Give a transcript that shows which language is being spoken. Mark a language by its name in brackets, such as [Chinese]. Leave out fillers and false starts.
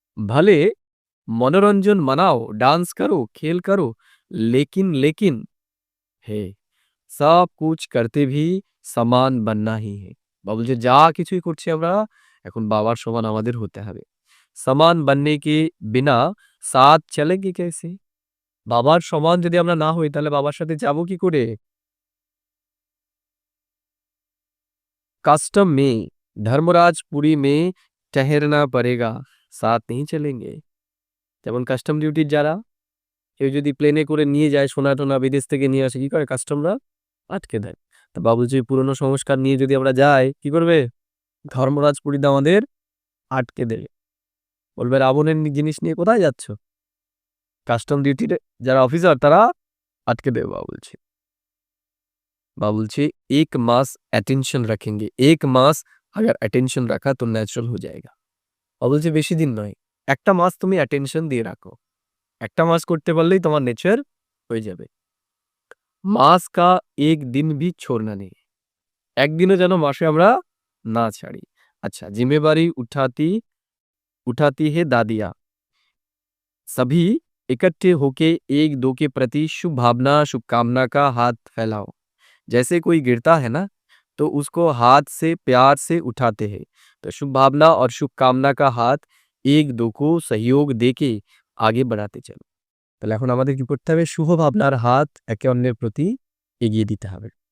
[Hindi] भले मनोरंजन मनाओ डांस करो खेल करो लेकिन है सब कुछ करते भी समान बनना ही है [Bangla] বাবা বলছে যা কিছুই করছি আমরা এখন বাবার সমান আমাদের হতে হবে [Hindi] समान बनने के बिना साथ चलेंगे कैसे [Bangla] বাবার সমান যদি আমরা না হই তাহলে বাবার সাথে যাব কি করে [Hindi] कस्टम में धर्मराजपुरी में ठहरना पड़ेगा সাথ नहीं चलेंगे। [Bangla] যেমন কাস্টম ডিউটির যারা কেউ যদি প্লেনে করে নিয়ে যায় সোনা টোনা বিদেশ থেকে নিয়ে আসে কি করে কাস্টমরা আটকে দেয়। তা বাবুজি পুরনো সংস্কার নিয়ে যদি আমরা যাই কি করবে ধর্মরাজ পুরীতে আমাদের আটকে দেবে, বলবে রাবণের জিনিস নিয়ে কোথায় যাচ্ছ। কাস্টম ডিউটির যারা অফিসার তারা আটকে দেবে। [Hindi] बाबुलची एक मास अटेंशन रखेंगे, एक मास अगर अटेंशन रखा तो नेचुरल हो जाएगा। [Bangla] বাবুলছি বেশি দিন নয়, একটা মাস তুমি অ্যাটেনশন দিয়ে রাখো, একটা মাস করতে পারলেই তোমার নেচার হয়ে যাবে। [Hindi] মাস কা এক দিন भी छोड़ना नहीं, [Bangla] একদিনও যেন মাসে আমরা না ছাড়ি। [Hindi] আচ্ছা, जिम्मेवारी उठाती उठाती है दादियाँ, सभी इकट्ठे होके एक दो के प्रति शुभ भावना शुभकामना का हाथ फैलाओ। जैसे कोई गिरता है ना तो उसको हाथ से प्यार से उठाते हैं, तो शुभ भावना और शुभकामना का हाथ एक दो को सहयोग देके आगे बढ़ाते चलो। [Bangla] তাহলে এখন আমাদের কি করতে হবে শুভ ভাবনার হাত একে অন্যের প্রতি এগিয়ে দিতে হবে।